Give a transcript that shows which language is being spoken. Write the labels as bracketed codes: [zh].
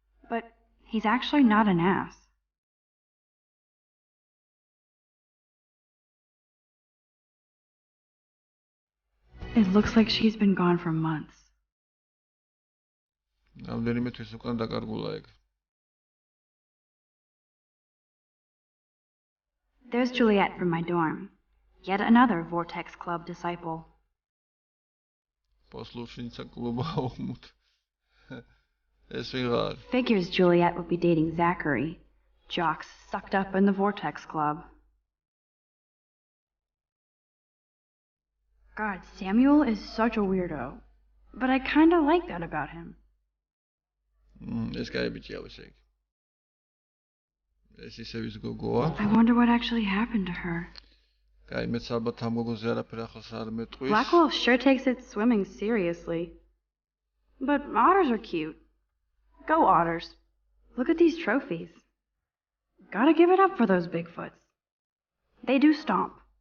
[en] But he's actually not an ass. It looks like she's been gone for months. [ka] რამდენიმე თვის უკან დაკარგულა ეგ. [en] There's Juliet from my dorm. Yet another Vortex Club disciple. [ru] Послушница клуба умут. [ka] ეს ვიღარ. [en] Figures Juliet would be dating Zachary, jocks sucked up in the Vortex Club. God, Samuel is such a weirdo. But I kinda like that about him. [ka] ეს კაი ბიჭია ესე იგი. ეს ისე ვის გოგოა? [en] I wonder what actually happened to her. [ka] კაი, მეც ალბათ ამ გოგოზე არაფერ ახალს არ მეტყვის. [en] Blackwell sure takes its swimming seriously. But otters are cute. Go otters. Look at these trophies. Gotta give it up for those Bigfoots. They do stomp.